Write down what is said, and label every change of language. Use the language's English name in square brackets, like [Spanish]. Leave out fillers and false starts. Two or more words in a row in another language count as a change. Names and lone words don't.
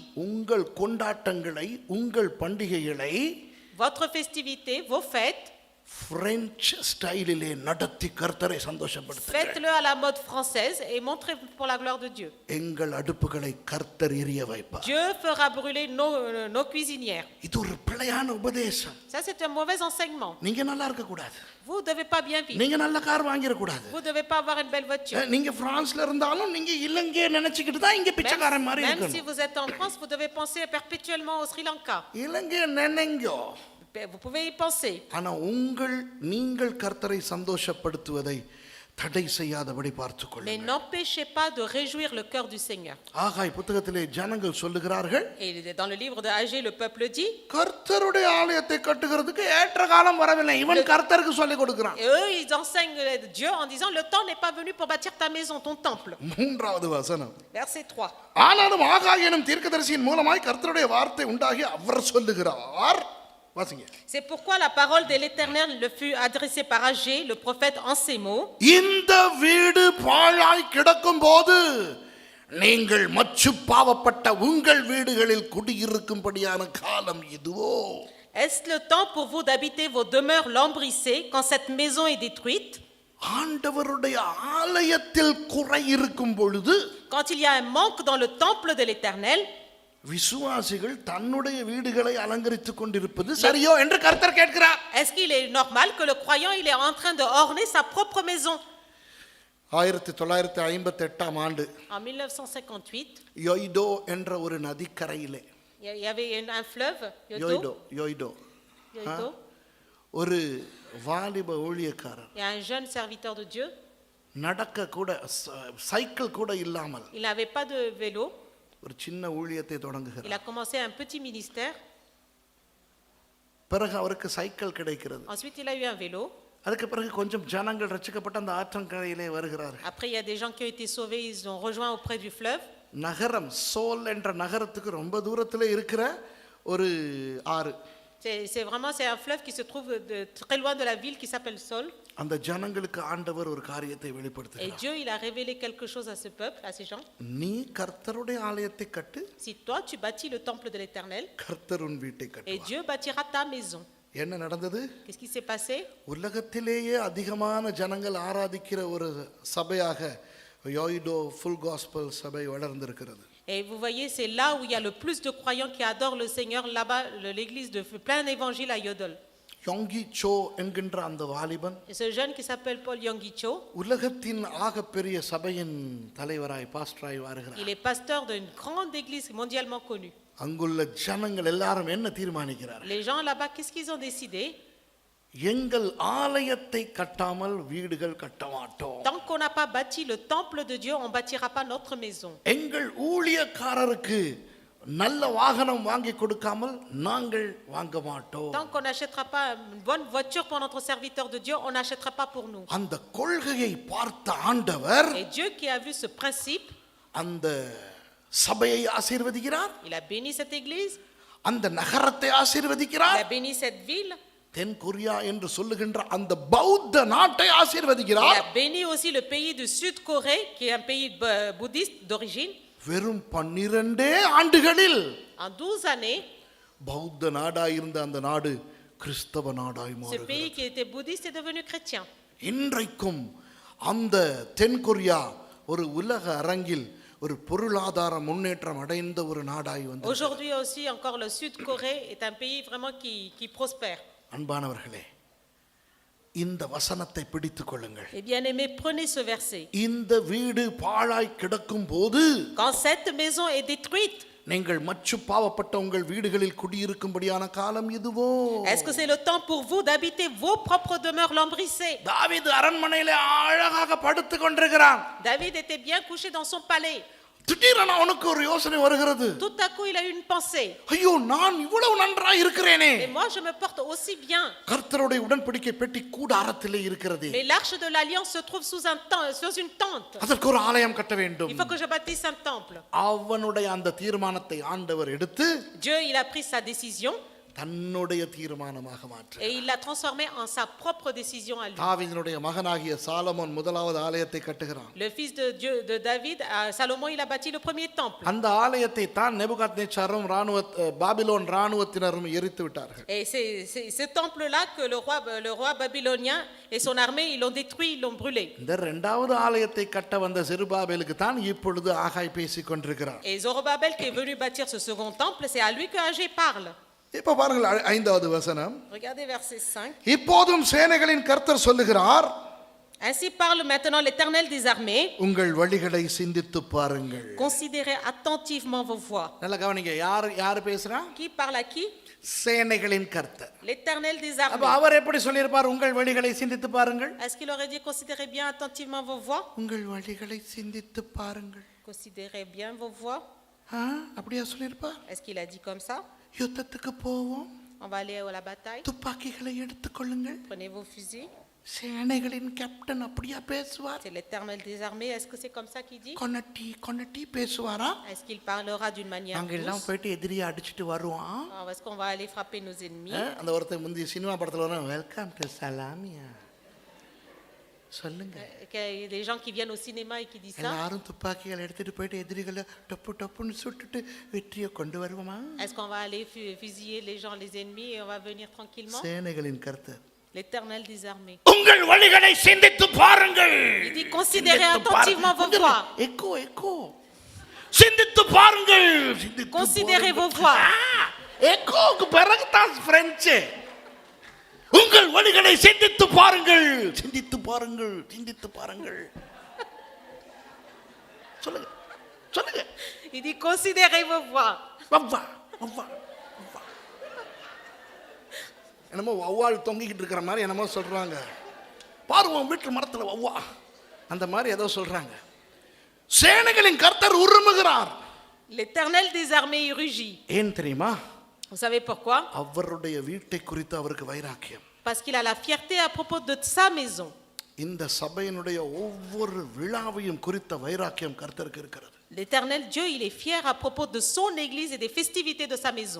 [Tamil] உங்கள் கொண்டாட்டங்களை, உங்கள் பண்டிகைகளை [French] votre festivité, vos fêtes, [Tamil] பிரெஞ்சு ஸ்டைலிலே நடத்தி கர்த்தரை சந்தோஷப்படுத்துங்கள். [French] faites-le à la mode française et montrez pour la gloire de Dieu. [Tamil] எங்கள் அடுப்புகளை கர்த்தர் எரிய வைப்பார். [French] Dieu fera brûler nos cuisinières. [Tamil] இது ஒரு பிழையான உபதேசம். [French] Ça, c'est un mauvais enseignement. [Tamil] நீங்க நல்லா இருக்க கூடாது. [French] Vous ne devez pas bien vivre. [Tamil] நீங்க நல்ல கார் வாங்கிர கூடாது. [French] Vous ne devez pas avoir une belle voiture. [Tamil] நீங்க பிரான்ஸ்ல இருந்தாலும் நீங்க இலங்கையை நினைச்சிட்டு தான் இங்க பிச்சைக்காரன் மாதிரி [French] Même si [Tamil] இருக்கணும். [French] vous êtes en France, vous devez penser perpétuellement au Sri Lanka. [Tamil] இலங்கையை நினைங்கோ. [French] Vous pouvez y penser. [Tamil] ஆனா நீங்கள் கர்த்தரை சந்தோஷப்படுத்துவதை தடை செய்யாதபடி பார்த்துக்கொள்ளுங்கள். [French] Mais n'empêchez pas de réjouir le cœur du Seigneur. [Tamil] ஆகாய் புத்தகத்திலே ஜனங்கள் சொல்லுகிறார்கள், [French] Et dans le livre de Agé, le peuple dit, [Tamil] கர்த்தருடைய ஆலயத்தை கட்டுகிறதுக்கு ஏற்ற காலம் வரவில்லை. இவன் கர்த்தருக்கு சொல்லி கொடுக்கிறான். [French] et eux, ils enseignent Dieu en disant, le temps n'est pas venu pour bâtir ta maison, ton temple. [Tamil] மூன்றாவது வசனம். [French] Verset 3. [Tamil] ஆனாலும் ஆகாய் எனும் தீர்க்கதரிசியின் மூலமாய் கர்த்தருடைய வார்த்தை உண்டாகி அவர் சொல்லுகிறார். வாசிங்க. [French] C'est pourquoi la parole de l'Éternel le fut adressée par Agé, le prophète, en ces mots. [Tamil] இந்த வீடு பாழாய் கிடக்கும் போது நீங்கள் மச்சு பாவப்பட்ட உங்கள் வீடுகளில் குடியிருக்கும்படியான காலம் இதுவோ? [French] Est-ce le temps pour vous d'habiter vos demeures lambrissées quand cette maison est détruite? [Tamil] ஆண்டவருடைய ஆலயத்தில் குறை இருக்கும் பொழுது [French] Quand il y a un manque dans le temple de l'Éternel, [Tamil] விசுவாசிகள் தன்னுடைய வீடுகளை அலங்கரித்துக் கொண்டிருப்பது சரியோ என்று கர்த்தர் கேட்கிறார். [French] est-ce qu'il est normal que le croyant il est en train de orner sa propre maison? [Tamil] 1958 ஆண்டு [French] En 1958, [Tamil] யோய்டோ என்ற ஒரு நதிக்கரையிலே, [French] il y avait un fleuve, [Tamil] யோய்டோ [French] Yoido. [Tamil] ஒரு வாலிப ஊழியக்காரர், [French] Il y a un jeune serviteur de Dieu. [Tamil] நடக்க கூட சைக்கிள் கூட இல்லாமல் [French] Il n'avait pas de vélo. [Tamil] ஒரு சின்ன ஊழியத்தை [French] Il [Tamil] தொடங்குகிறார். [French] a commencé un petit ministère. [Tamil] பிறகு அவருக்கு சைக்கிள் கிடைக்கிறது. [French] Ensuite, il a eu un vélo. [Tamil] அதுக்கு பிறகு கொஞ்சம் ஜனங்கள் ரட்சிக்கப்பட்ட அந்த ஆற்றங்கரையிலே வருகிறார்கள். [French] Après, il y a des gens qui ont été sauvés, ils ont rejoint auprès du fleuve. [Tamil] நகரம் சோல் என்ற நகரத்துக்கு ரொம்ப தூரத்தில் இருக்கிற ஒரு ஆறு. [French] C'est un fleuve qui se trouve très loin de la ville qui s'appelle Sol. [Tamil] அந்த ஜனங்களுக்கு ஆண்டவர் ஒரு காரியத்தை [French] Et [Tamil] வெளிப்படுத்துகிறார். [French] Dieu, il a révélé quelque chose à ce peuple, à ces gens. [Tamil] நீ கர்த்தருடைய ஆலயத்தை கட்டு, [French] Si toi, tu bâtis le temple de l'Éternel, [Tamil] கர்த்தர் உன் வீட்டை [French] et [Tamil] கட்டுவார். [French] Dieu bâtira ta maison. [Tamil] என்ன நடந்தது? [French] Qu'est-ce qui s'est passé? [Tamil] உலகத்திலேயே அதிகமான ஜனங்கள் ஆராதிக்கிற ஒரு சபையாக யோய்டோ ஃபுல் காஸ்பல் சபை வளர்ந்திருக்கிறது. [French] Et vous voyez, c'est là où il y a le plus de croyants qui adorent le Seigneur, là-bas, l'église de plein d'évangiles à Yodol. [Tamil] யோங்கி சோ என்கின்ற அந்த வாலிபன் [French] Et ce jeune qui s'appelle Paul Yonggi-cho, [Tamil] உலகத்தின் ஆகப்பெரிய சபையின் தலைவராய் பாஸ்டராய் வருகிறார். [French] il est pasteur d'une grande église mondialement connue. [Tamil] அங்குள்ள ஜனங்கள் எல்லாரும் என்ன தீர்மானிக்கிறார்கள்? [French] Les gens là-bas, qu'est-ce qu'ils ont décidé? [Tamil] எங்கள் ஆலயத்தை கட்டாமல் வீடுகள் கட்ட மாட்டோம். [French] Tant qu'on n'a pas bâti le temple de Dieu, on ne bâtira pas notre maison. [Tamil] எங்கள் ஊழியக்காரருக்கு நல்ல வாகனம் வாங்கி கொடுக்காமல் நாங்கள் வாங்க மாட்டோம். [French] Tant qu'on n'achètera pas une bonne voiture pour notre serviteur de Dieu, on n'achètera pas pour nous. [Tamil] அந்த கொள்கையை பார்த்த ஆண்டவர் [French] Et Dieu qui a vu ce principe, [Tamil] அந்த சபையை ஆசீர்வதிக்கிறார், [French] il a béni cette église, [Tamil] அந்த நகரத்தை [French] il [Tamil] ஆசீர்வதிக்கிறார், [French] a béni cette ville, [Tamil] தென் கொரியா என்று சொல்லுகின்ற அந்த பௌத்த நாட்டை [French] il [Tamil] ஆசீர்வதிக்கிறார். [French] a béni aussi le pays du Sud-Corée, qui est un pays bouddhiste d'origine. [Tamil] வெறும் 12 ஆண்டுகளில் [French] En 12 années, [Tamil] பௌத்த நாடாய் இருந்த அந்த நாடு கிறிஸ்தவ நாடாய் [French] ce [Tamil] மாறுகிறது. [French] pays qui était bouddhiste est devenu chrétien. [Tamil] இன்றைக்கும் அந்த தென் கொரியா ஒரு உலக அரங்கில் ஒரு பொருளாதார முன்னேற்றம் அடைந்த ஒரு நாடாய் வந்து. [French] Aujourd'hui aussi, encore le Sud-Corée est un pays vraiment qui prospère. [Tamil] அன்பானவர்களே, இந்த வசனத்தை பிடித்துக் கொள்ளுங்கள். [French] Eh bien aimés, prenez ce verset. [Tamil] இந்த வீடு பாழாய் கிடக்கும் போது [French] Quand cette maison est détruite, [Tamil] நீங்கள் மச்சு பாவப்பட்ட உங்கள் வீடுகளில் குடியிருக்கும்படியான காலம் இதுவோ? [French] est-ce que c'est le temps pour vous d'habiter vos propres demeures lambrissées? [Tamil] தாவீது அரண்மனையிலே அழகாக படுத்துக் கொண்டிருக்கிறான். [French] David était bien couché dans son palais. [Tamil] திடீரென அவனுக்கு ஒரு யோசனை வருகிறது. [French] Tout à coup, il a eu une pensée. [Tamil] ஐயோ, நான் இவ்வளவு நன்றாய் இருக்கிறேனே, [French] Mais moi, je me porte aussi bien. [Tamil] கர்த்தருடைய உடன்படிக்கை பெட்டி கூடாரத்திலே இருக்கிறது, [French] Mais l'arche de l'alliance se trouve sous une tente. [Tamil] அதற்கு ஒரு ஆலயம் கட்ட வேண்டும். [French] Il faut que je bâtisse un temple. [Tamil] அவனுடைய அந்த தீர்மானத்தை ஆண்டவர் எடுத்து [French] Dieu, il a pris sa décision [Tamil] தன்னுடைய தீர்மானமாக மாற்ற [French] et il l'a transformée en sa propre décision à lui. [Tamil] தாவீதினுடைய மகனாகிய சாலமோன் முதலாவது ஆலயத்தை கட்டுகிறான். [French] Le fils de Dieu, de David, Salomon, il a bâti le premier temple. [Tamil] அந்த ஆலயத்தை தான் நேபுகாத்நேச்சாரும் பாபிலோன் ராணுவத்தினரும் எரித்து விட்டார்கள். [French] Et c'est ce temple-là que le roi babylonien et son armée, ils l'ont détruit, ils l'ont brûlé. [Tamil] இந்த இரண்டாவது ஆலயத்தை கட்ட வந்த செருபாபேலுக்கு தான் இப்பொழுது ஆகாய் பேசிக் கொண்டிருக்கிறார். [French] Et Zorobabel qui est venu bâtir ce second temple, c'est à lui que Agé parle. [Tamil] இப்ப பாருங்கள் 5வது வசனம். [French] Regardez verset 5. [Tamil] இப்போதும் சேனைகளின் கர்த்தர் சொல்லுகிறார், [French] Ainsi parle maintenant l'Éternel des armées. [Tamil] உங்கள் வழிகளை சிந்தித்து பாருங்கள். [French] Considérez attentivement vos voies. [Tamil] நல்ல கவனிங்க, யார் பேசுறா? [French] Qui parle à qui? [Tamil] சேனைகளின் கர்த்தர். [French] L'Éternel des [Tamil] அப்ப [French] armées. [Tamil] அவர் எப்படி சொல்லியிருப்பார்? உங்கள் வழிகளை சிந்தித்து பாருங்கள். [French] Est-ce qu'il aurait dit considérez bien attentivement vos voies? [Tamil] உங்கள் வழிகளை சிந்தித்து பாருங்கள். [French] Considérez bien vos voies. [Tamil] அப்படியா சொல்லியிருப்பார்? [French] Est-ce qu'il a dit comme ça? [Tamil] யுத்தத்துக்கு போவோம், [French] On va aller à la bataille. [Tamil] துப்பாக்கிகளை எடுத்துக்கொள்ளுங்கள். [French] Prenez vos fusils. [Tamil] சேனைகளின் கேப்டன் அப்படியா பேசுவார்? [French] C'est l'Éternel des armées. Est-ce que c'est comme ça qu'il dit? [Tamil] கொன்னட்டி பேசுவாரா? [French] Est-ce qu'il parlera d'une manière [Tamil] நாங்க எல்லாம் [French] douce? [Tamil] போயிட்டு எதிரியை அடிச்சிட்டு வருவோம். [French] Est-ce qu'on va aller frapper nos ennemis? [Tamil] அந்த ஒருத்தர் முந்தைய சினிமா படத்துல வரும், [English] welcome to [Tamil] சலாமியா சொல்லுங்க. [French] Il y a des gens qui viennent au cinéma et qui disent ça. [Tamil] எல்லாரும் துப்பாக்கிகளை எடுத்துட்டு போயிட்டு எதிரிகளை டப்புன்னு சுட்டுட்டு வெற்றியை கொண்டு வருவோமா? [French] Est-ce qu'on va aller fusiller les gens, les ennemis, et on va venir tranquillement? [Tamil] சேனைகளின் கர்த்தர் [French] L'Éternel des armées. [Tamil] உங்கள் வழிகளை சிந்தித்து பாருங்கள். [French] Il dit considérez attentivement vos voies. [Tamil] எக்கோ சிந்தித்து பாருங்கள். [French] Considérez vos voies. [Tamil] எக்கோக்கு பிறகு தான் பிரெஞ்சு. உங்கள் வழிகளை சிந்தித்து பாருங்கள். சொல்லுங்க. [French] Il dit considérez vos voies. [Tamil] வவ்வா. என்னமோ வௌவால் தொங்கிக்கிட்டு இருக்கிற மாதிரி என்னமோ சொல்றாங்க. பாருவோம் வீட்டு மரத்துல வவ்வா அந்த மாதிரி ஏதோ சொல்றாங்க. சேனைகளின் கர்த்தர் உருமுகிறார். [French] L'Éternel des armées il rugit. [Tamil] ஏன் தெரியுமா? [French] Vous savez pourquoi? [Tamil] அவருடைய வீட்டை குறித்து அவருக்கு வைராக்கியம். [French] Parce qu'il a la fierté à propos de sa maison. [Tamil] இந்த சபையினுடைய ஒவ்வொரு விழாவையும் குறித்த வைராக்கியம் கர்த்தருக்கு இருக்கிறது. [French] L'Éternel Dieu, il est fier à propos de son église et des festivités de sa maison.